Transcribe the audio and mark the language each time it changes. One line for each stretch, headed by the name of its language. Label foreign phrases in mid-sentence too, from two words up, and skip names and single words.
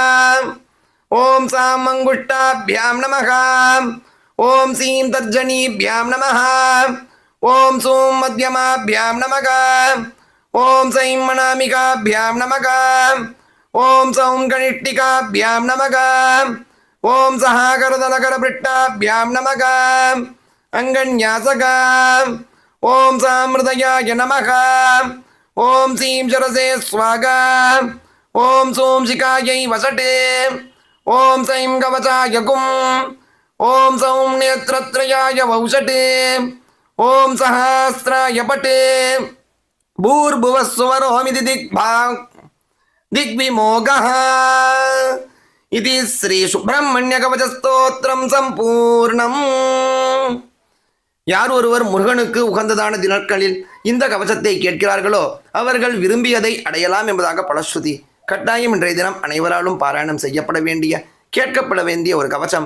Sanskrit: ॐ सां मंगुष्टाभ्यां नमः ॐ सीं तर्जनीभ्यां नमः ओम सूं मध्यमाभ्यां नमः ओम सैं मणामिकाभ्यां नमः ओम सौं कनिष्ठिकाभ्यां नमः ओम सः करतलकरपृष्ठाभ्यां नमः अंगन्यासः ओम् सांहृदयाय नमः. ओम् सीं शिरसे स्वाहा. ओम् सूं शिखायै वषट्. ओम् सैं कवचाय हुम्. ओम् सौं नेत्रत्रयाय वौषट्. ओम् सःअस्त्राय फट्. भूर्भुवस्वरोमिति दिग्विमोगः. इति श्रीसुब्रह्मण्यकवचस्तोत्रं सम्पूर्णम्.
Tamil: யார் ஒருவர் முருகனுக்கு உகந்ததான தினட்களில் இந்த கவசத்தை கேட்கிறார்களோ அவர்கள் விரும்பியதை அடையலாம் என்பதாக பலஸ்ருதி. கட்டாயம் இன்றைய தினம் அனைவராலும் பாராயணம் செய்யப்பட வேண்டிய கேட்கப்பட வேண்டிய ஒரு கவசம்.